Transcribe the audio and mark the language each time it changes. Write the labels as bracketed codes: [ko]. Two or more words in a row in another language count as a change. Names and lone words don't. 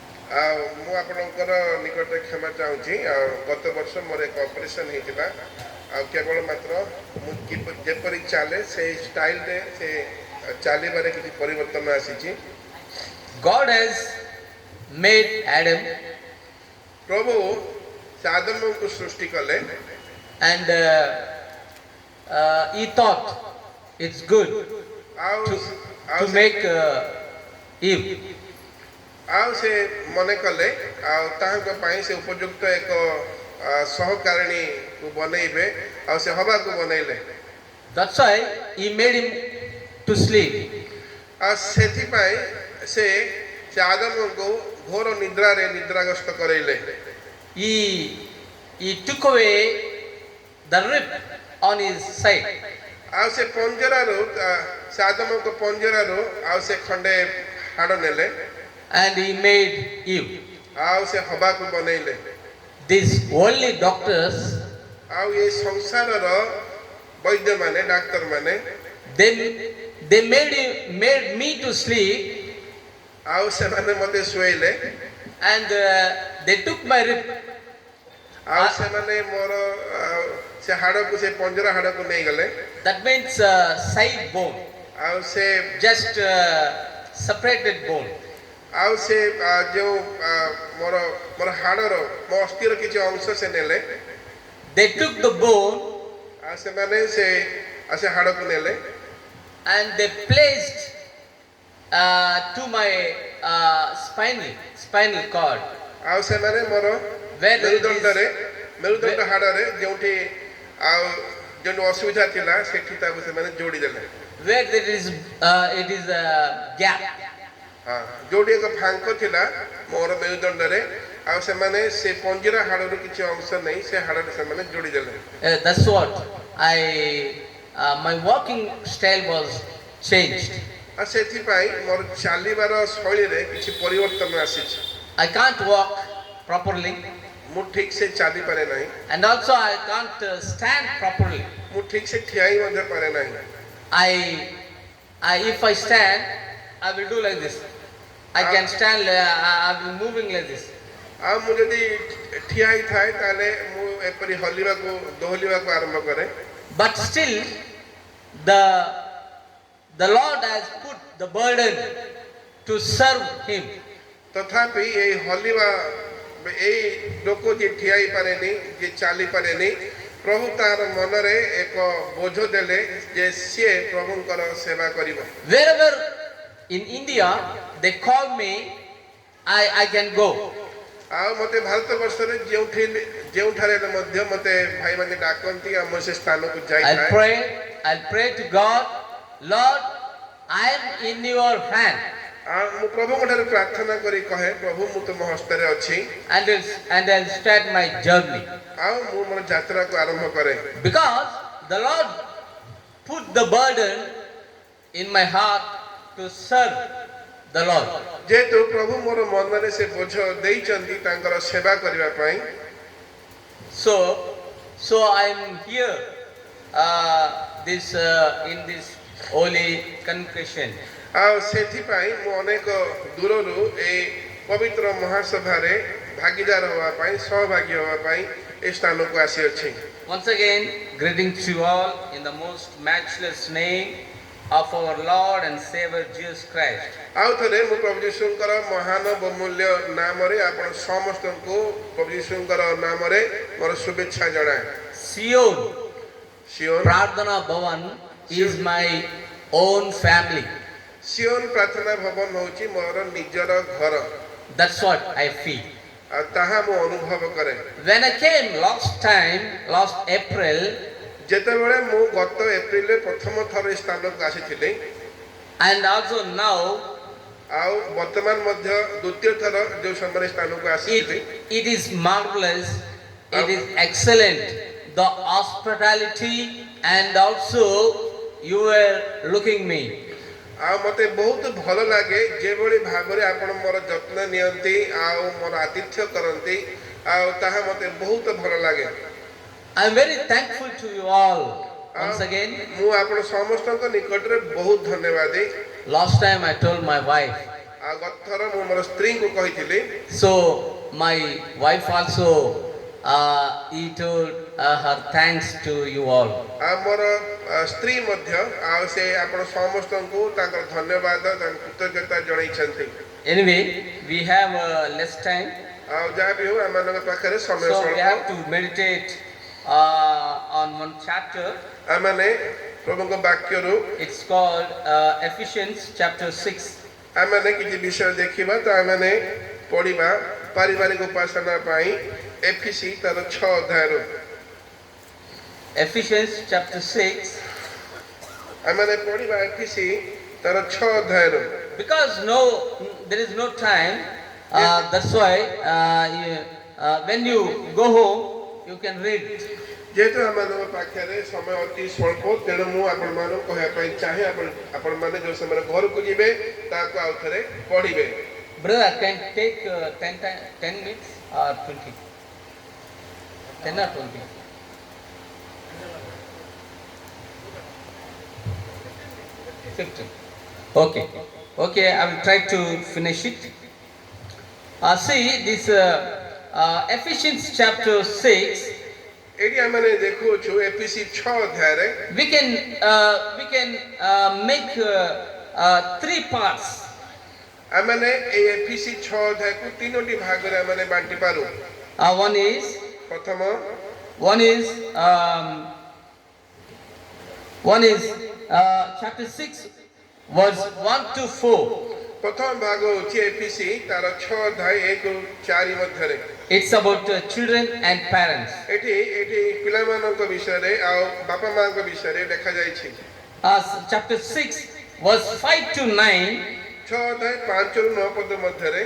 [or] ମୁଁ ଆପଣଙ୍କର ନିକଟରେ କ୍ଷମା ଚାହୁଁଛି। ଗତ ବର୍ଷ ମୋର ଏକ ଅପରେସନ୍ ହେଇଥିଲା। କେବଳ ମାତ୍ର ମୁଁ ଯେପରି ଚାଲେ ସେଇ ଷ୍ଟାଇଲରେ ସେ ଚାଲିବାରେ କିଛି ପରିବର୍ତ୍ତନ ଆସିଛି। [en] God has made Adam [or] ପ୍ରଭୁ ସେ ଆଦମଙ୍କୁ ସୃଷ୍ଟି କଲେ [en] and he thought it's good [or] ଆଉ [en] to, [or] ଆଉ [en] to make Eve. [or] ଆଉ ସେ ମନେ କଲେ ଆଉ ତାହାଙ୍କ ପାଇଁ ସେ ଉପଯୁକ୍ତ ଏକ ସହକାରିଣୀକୁ ବନେଇବେ ଆଉ ସେ ହବାକୁ ବନେଇଲେ। [en] That's why he made him to sleep. [or] ଆଉ ସେଥିପାଇଁ ସେ ଆଦମଙ୍କୁ ଘୋର ନିଦ୍ରାରେ ନିଦ୍ରାଗ୍ରସ୍ତ କରେଇଲେ। [en] He took away the rib on his side. [or] ଆଉ ସେ ପଞ୍ଜରାରୁ ସେ ଆଦମଙ୍କ ପଞ୍ଜରାରୁ ଆଉ ସେ ଖଣ୍ଡେ ହାଡ଼ ନେଲେ [en] And he made Eve. [or] ଆଉ ସେ ହବାକୁ ବନେଇଲେ। [en] These worldly doctors, [or] ଆଉ ଏ ସଂସାରର ବୈଦ୍ୟମାନେ ଡାକ୍ତରମାନେ [en] they made me to sleep, [or] ଆଉ ସେମାନେ ମୋତେ ଶୁଆଇଲେ [en] and they took my rib. [or] ଆଉ ସେମାନେ ମୋର ସେ ହାଡ଼କୁ ସେ ପଞ୍ଜରା ହାଡ଼କୁ ନେଇଗଲେ। [en] That means side bone, [or] ଆଉ ସେ [en] just separated bone. [or] ଆଉ ସେ ଯେଉଁ ମୋର ହାଡ଼ର ମୋ ଅସ୍ଥିର କିଛି ଅଂଶ ସେ ନେଲେ। [en] They took the bone [or] ଆଉ ସେମାନେ ସେ ହାଡ଼କୁ ନେଲେ [en] and they placed to my spinal cord. [or] ଆଉ ସେମାନେ ମୋର ମେରୁଦଣ୍ଡ ହାଡ଼ରେ ଯେଉଁଠି ଆଉ ଯେଉଁ ଅସୁବିଧା ଥିଲା ସେଠି ତାକୁ ସେମାନେ ଯୋଡ଼ିଦେଲେ। [en] Where it is a gap. [or] ଯୋଉଠି ଏକ ଫାଙ୍କ ଥିଲା ମୋର ମେରୁଦଣ୍ଡରେ ଆଉ ସେମାନେ ସେ ପଞ୍ଜରା ହାଡ଼ରୁ କିଛି ଅଂଶ ନେଇ ସେ ହାଡ଼ରେ ସେମାନେ ଯୋଡ଼ିଦେଲେ। [en] That's what my walking style was changed. [or] ଆଉ ସେଥିପାଇଁ ମୋର ଚାଲିବାର ଶୈଳୀରେ କିଛି ପରିବର୍ତ୍ତନ ଆସିଛି। [en] I can't walk properly, [or] ମୁଁ ଠିକ ସେ ଚାଲିପାରେ ନାହିଁ [en] and also I can't stand properly. [or] ମୁଁ ଠିକ ସେ ଠିଆ ହିଁ ମଧ୍ୟ ପାରେ ନାହିଁ। [en] If I stand, I will do like this. I can stand. I will be moving like this. [or] ଆଉ ମୁଁ ଯଦି ଠିଆ ହେଇଥାଏ ତାହେଲେ ମୁଁ ଏପରି ଦୋହଲିବାକୁ ଆରମ୍ଭ କରେ। [en] But still, the Lord has put the burden to serve Him. [or] ତଥାପି ଏଇ ହଲିବା ଏଇ ଲୋକ ଯିଏ ଠିଆ ହେଇପାରେନି ଯିଏ ଚାଲିପାରେନି ପ୍ରଭୁ ତାର ମନରେ ଏକ ବୋଝ ଦେଲେ ଯେ ସିଏ ପ୍ରଭୁଙ୍କର ସେବା କରିବ। [en] Wherever in India they call me, I can go. [or] ଆଉ ମୋତେ ଭାରତ ବର୍ଷରେ ଯେଉଁଠାରେ ମଧ୍ୟ ମୋତେ ଭାଇମାନେ ଡାକନ୍ତି ଆଉ ମୁଁ ସେ ସ୍ଥାନକୁ ଯାଇଥାଏ। [en] I'll pray to God, Lord, I am in your hand. [or] ଆଉ ମୁଁ ପ୍ରଭୁଙ୍କ ଠାରେ ପ୍ରାର୍ଥନା କରି କହେ ପ୍ରଭୁ ମୁଁ ତୁମ ହସ୍ତରେ ଅଛି। [en] And I'll start my journey. [or] ଆଉ ମୁଁ ମୋର ଯାତ୍ରାକୁ ଆରମ୍ଭ କରେ। [en] Because the Lord put the burden in my heart to serve the Lord. [or] ଯେହେତୁ ପ୍ରଭୁ ମୋର ମନରେ ସେ ବୋଝ ଦେଇଛନ୍ତି ତାଙ୍କର ସେବା କରିବା ପାଇଁ। [en] So I'm here in this holy convocation. [or] ଆଉ ସେଥିପାଇଁ ମୁଁ ଅନେକ ଦୂରରୁ ଏଇ ପବିତ୍ର ମହାସଭାରେ ଭାଗୀଦାର ହେବା ପାଇଁ ସହଭାଗୀ ହେବା ପାଇଁ ଏ ସ୍ଥାନକୁ ଆସିଅଛି। [en] Once again, greetings to you all in the most matchless name of our Lord and Savior Jesus Christ. [or] ଆଉ ଥରେ ମୁଁ ପ୍ରଭୁ ଯୀଶୁଙ୍କର ମହାନ ବହୁମୂଲ୍ୟ ନାମରେ ଆପଣ ସମସ୍ତଙ୍କୁ ପ୍ରଭୁ ଯୀଶୁଙ୍କର ନାମରେ ମୋର ଶୁଭେଚ୍ଛା ଜଣାଏ। [en] Sion [or] ସିଓନ [en] Pradhana Bhavan is my own family. [or] ସିଓନ ପ୍ରାର୍ଥନା ଭବନ ହେଉଛି ମୋର ନିଜର ଘର। [en] That's what I feel. [or] ଆଉ ତାହା ମୁଁ ଅନୁଭବ କରେ। [en] When I came last April, [or] ଯେତେବେଳେ ମୁଁ ଗତ ଏପ୍ରିଲରେ ପ୍ରଥମ ଥର ଏ ସ୍ଥାନକୁ ଆସିଥିଲି [en] and also now, [or] ଆଉ ବର୍ତ୍ତମାନ ମଧ୍ୟ ଦ୍ୱିତୀୟ ଥର ଯେଉଁ ସମୟରେ ସ୍ଥାନକୁ ଆସିଥିଲି [en] it is marvelous, it is excellent, the hospitality, and also you were looking me. [or] ଆଉ ମୋତେ ବହୁତ ଭଲ ଲାଗେ ଯେଭଳି ଭାବରେ ଆପଣ ମୋର ଯତ୍ନ ନିଅନ୍ତି ଆଉ ମୋର ଆତିଥ୍ୟ କରନ୍ତି ଆଉ ତାହା ମୋତେ ବହୁତ ଭଲ ଲାଗେ। [en] I am very thankful to you all once again. [or] ମୁଁ ଆପଣ ସମସ୍ତଙ୍କ ନିକଟରେ ବହୁତ ଧନ୍ୟବାଦୀ। [en] Last time I told my wife, [or] ଆଉ ଗତ ଥର ମୁଁ ମୋର ସ୍ତ୍ରୀଙ୍କୁ କହିଥିଲି [en] So my wife also he told her thanks to you all. [or] ଆଉ ମୋର ସ୍ତ୍ରୀ ମଧ୍ୟ ଆଉ ସେ ଆପଣ ସମସ୍ତଙ୍କୁ ତାଙ୍କର ଧନ୍ୟବାଦ ତାଙ୍କ କୃତଜ୍ଞତା ଜଣାଇଛନ୍ତି। [en] Anyway, we have less time, [or] ଆଉ ଯାହା ବି ହଉ ଆମମାନଙ୍କ ପାଖରେ ସମୟ [en] so we have [or] ସ୍ୱଳ୍ପ। [en] to meditate on one chapter. [or] ଆମମାନେ ପ୍ରଭୁଙ୍କ ବାକ୍ୟରୁ [en] It's called Ephesians chapter 6. [or] ଆମମାନେ କିଛି ବିଷୟ ଦେଖିବା ତ ଆମମାନେ ପଢିବା ପାରିବାରିକ ଉପାସନା ପାଇଁ ଏଫିସି ତାର 6 ଅଧ୍ୟାୟରୁ [en] Ephesians chapter 6. [or] ଆମମାନେ ପଢିବା ଏଫିସି ତାର 6 ଅଧ୍ୟାୟରୁ। [en] Because there is no time, that's why when you go home, you can read. ଯେହେତୁ ଆମମାନଙ୍କ ପାଖରେ ସମୟ ଅତି ସ୍ୱଳ୍ପ ତେଣୁ ମୁଁ ଆପଣମାନଙ୍କୁ କହିବା ପାଇଁ ଚାହେଁ ଆପଣମାନେ ଯେଉଁ ସମୟରେ ଘରକୁ ଯିବେ ତାକୁ ଆଉ ଥରେ ପଢିବେ। Brother, can take 10 minutes or 20? 10 or 20? 15. Okay. Okay, I will try to finish it. See, this Ephesians chapter 6, [or] ଏଠି ଆମମାନେ ଦେଖୁଛୁ ଏଫିସି 6 ଅଧ୍ୟାୟରେ [en] we can make 3 parts. [or] ଆମମାନେ এই ଏଫିସି 6 ଅଧ୍ୟାୟକୁ 3ଟି ଭାଗରେ ଆମମାନେ ବାଣ୍ଟି ପାରୁ। [en] One is [or] ପ୍ରଥମ [en] chapter 6 verse 1 to 4. [or] ପ୍ରଥମ ଭାଗ ହେଉଛି ଏଫିସି ତାର 6 ଅଧ୍ୟାୟ 1 ରୁ 4 ମଧ୍ୟରେ। [en] It's about children and parents. [or] ଏଠି ପିଲାମାନଙ୍କ ବିଷୟରେ ଆଉ ବାପା ମାଙ୍କ ବିଷୟରେ ଲେଖା ଯାଇଛି। [en] Chapter 6 verse 5 to 9, [or] 6 ଅଧ୍ୟାୟ 5 ରୁ 9 ପଦ ମଧ୍ୟରେ